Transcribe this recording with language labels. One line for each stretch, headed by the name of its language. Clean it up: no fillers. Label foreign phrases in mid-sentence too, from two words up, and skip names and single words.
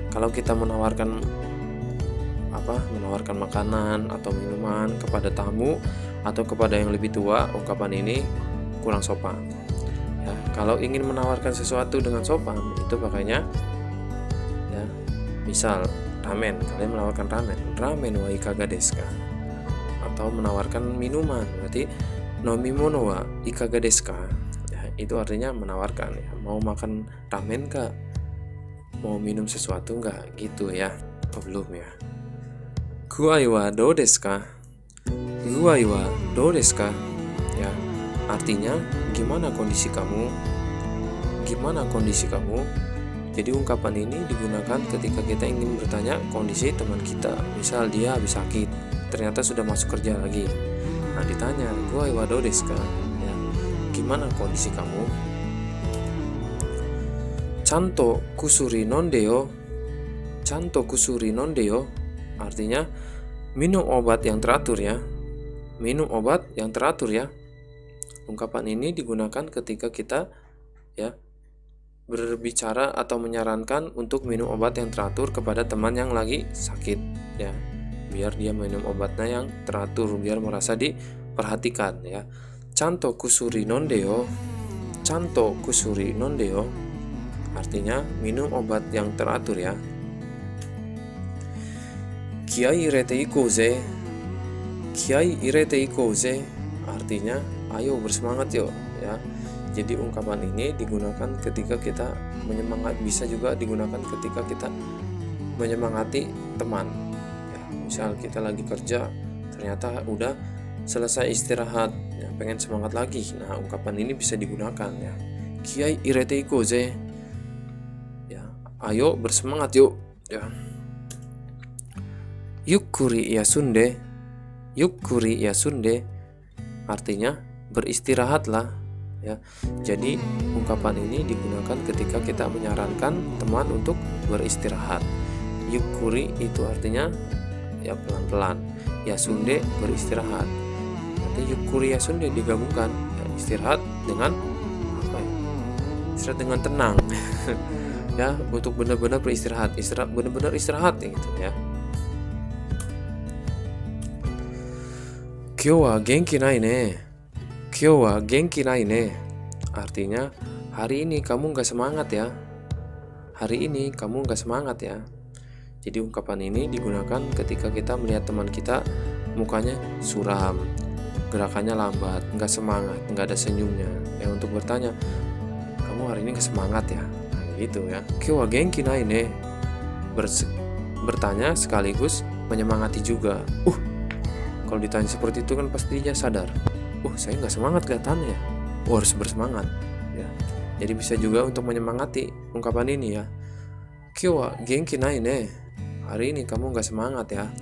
Indonesian: Kalau kita menawarkan makanan atau minuman kepada tamu atau kepada yang lebih tua, ungkapan ini kurang sopan. Ya, kalau ingin menawarkan sesuatu dengan sopan itu pakainya ya, misal ramen, kalian menawarkan
Japanese: ラーメンはいかがですか,
Indonesian: atau menawarkan minuman, berarti
Japanese: 飲み物はいかがですか,
Indonesian: ya, itu artinya menawarkan, ya, mau makan ramen kah, mau minum sesuatu enggak, gitu ya. Oh, belum ya.
Japanese: 具合はどうですか、具合はどうですか,
Indonesian: ya, artinya gimana kondisi kamu, gimana kondisi kamu. Jadi ungkapan ini digunakan ketika kita ingin bertanya kondisi teman kita. Misal dia habis sakit, ternyata sudah masuk kerja lagi. Nah, ditanya,
Japanese: "具合はどうですか?"
Indonesian: Ya, gimana kondisi kamu?
Japanese: ちゃんと薬飲んでよ. ちゃんと薬飲んでよ.
Indonesian: Artinya minum obat yang teratur ya. Minum obat yang teratur ya. Ungkapan ini digunakan ketika kita ya berbicara atau menyarankan untuk minum obat yang teratur kepada teman yang lagi sakit ya, biar dia minum obatnya yang teratur, biar merasa diperhatikan ya.
Japanese: ちゃんと薬飲んでよ、ちゃんと薬飲んでよ,
Indonesian: artinya minum obat yang teratur ya.
Japanese: 気合い入れていこうぜ、気合い入れていこうぜ,
Indonesian: artinya ayo bersemangat yuk ya. Jadi ungkapan ini digunakan ketika kita menyemangat, bisa juga digunakan ketika kita menyemangati teman. Ya, misal kita lagi kerja, ternyata udah selesai istirahat, ya, pengen semangat lagi. Nah, ungkapan ini bisa digunakan ya.
Japanese: 気合い入れていこうぜ,
Indonesian: ya, ayo bersemangat yuk. Ya.
Japanese: ゆっくり休んで、ゆっくり休んで,
Indonesian: artinya beristirahatlah. Ya, jadi ungkapan ini digunakan ketika kita menyarankan teman untuk beristirahat. Yukkuri itu artinya ya pelan-pelan. Yasunde beristirahat. Nanti
Japanese: ゆっくり休んで
Indonesian: digabungkan, ya, istirahat dengan apa ya? Istirahat dengan tenang. Ya, untuk benar-benar beristirahat, benar-benar istirahat ya, gitu ya.
Japanese: 今日は元気ないね. 今日は元気ないね,
Indonesian: artinya hari ini kamu gak semangat ya. Hari ini kamu gak semangat ya. Jadi ungkapan ini digunakan ketika kita melihat teman kita mukanya suram, gerakannya lambat, gak semangat, gak ada senyumnya. Ya, untuk bertanya, kamu hari ini gak semangat ya. Nah, gitu ya.
Japanese: 今日は元気ないね,
Indonesian: bertanya sekaligus menyemangati juga. Kalau ditanya seperti itu kan pasti dia sadar, saya nggak semangat kelihatannya, harus bersemangat ya. Jadi bisa juga untuk menyemangati ungkapan ini ya.
Japanese: 今日は元気ないね,
Indonesian: hari ini kamu nggak semangat ya.